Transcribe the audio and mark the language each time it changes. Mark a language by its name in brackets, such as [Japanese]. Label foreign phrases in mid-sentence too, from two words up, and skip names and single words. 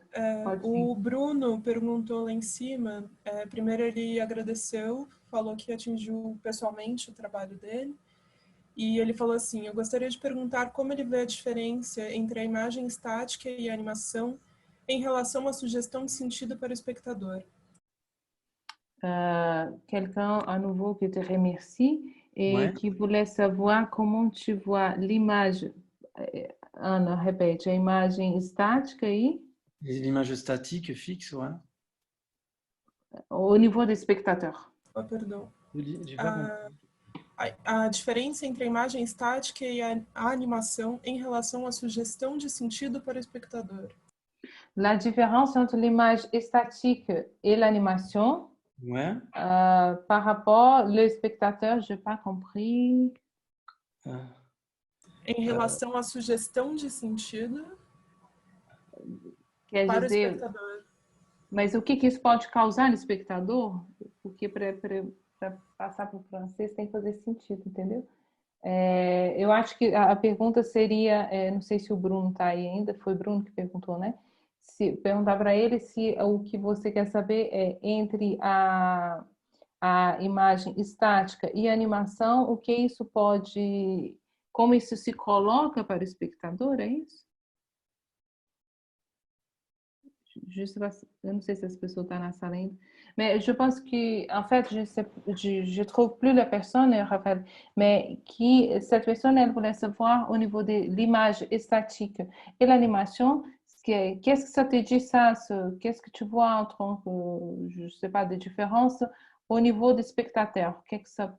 [Portuguese] O Bruno perguntou lá em cima. Primeiro ele agradeceu, falou que atingiu pessoalmente o trabalho dele. E ele falou assim, eu gostaria de perguntar como ele vê a diferença entre a imagem estática e a animação em relação à sugestão de sentido para o espectador. [French] Quelqu'un à nouveau qui te remercie et qui voulait savoir comment tu vois l'image. [Portuguese] Ana, repete, a imagem estática e... [French] L'image statique, fixe, ouais. au niveau [Portuguese] do espectador. Oh, perdão. A diferença entre a imagem estática e a animação em relação à sugestão de sentido para o espectador. [French] La différence entre l'image statique et l'animation, par rapport au spectateur, je n'ai pas compris. [Portuguese] Em relação à sugestão de sentido para o espectador. Mas o que isso pode causar no espectador? Porque para passar para o francês tem que fazer sentido, entendeu? Eu acho que a pergunta seria, não sei se o Bruno está aí ainda, foi o Bruno que perguntou, né? Se perguntar para ele se o que você quer saber é entre a imagem estática e a animação, o que isso pode, como isso se coloca para o espectador, é isso? Eu não sei se essa pessoa está na sala ainda, [French] mais je pense que, en fait, je trouve plus la personne, Raphaël, mais que cette personne, elle voulait savoir au niveau de l'image statique et l'animation, qu'est-ce que ça te dit ça, qu'est-ce que tu vois entre, je sais pas, des différences au niveau des spectateurs, qu'est-ce que ça...